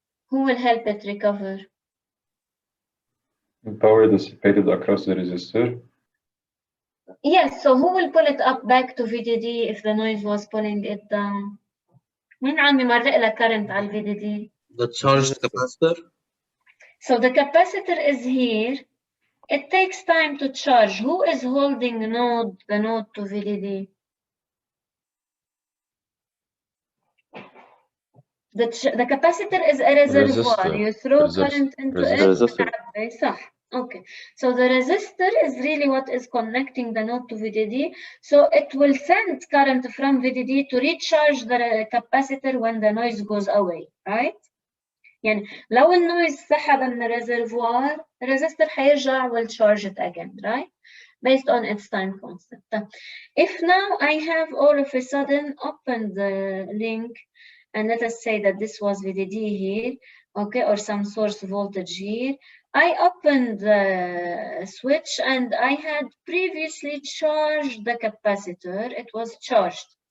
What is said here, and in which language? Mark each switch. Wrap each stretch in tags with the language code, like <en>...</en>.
<en>Who will help it recover? Power dissipated across the resistor. Yes, so who will pull it up back to VDD if the noise was pulling it down?</en> <ar>مين عم يمرق لها current على VDD?</ar> <en>The charged capacitor. So the capacitor is here. It takes time to charge. Who is holding the node to VDD? The capacitor is a reservoir. Resistor. You throw Resistor. current into Resistor. it. صح. Okay. So the resistor is really what is connecting the node to VDD. So it will send current from VDD to recharge the capacitor when the noise goes away, right?</en> <ar>يعني لو النويز سحب من الريزرفوار الريزستور حيرجع</ar> <en>will charge it again, right? Based on its time constant. If now I have all of a sudden opened the link and let us say that this was VDD here, okay, or some source voltage here. I opened the switch and I had previously charged the capacitor. It was charged.</en>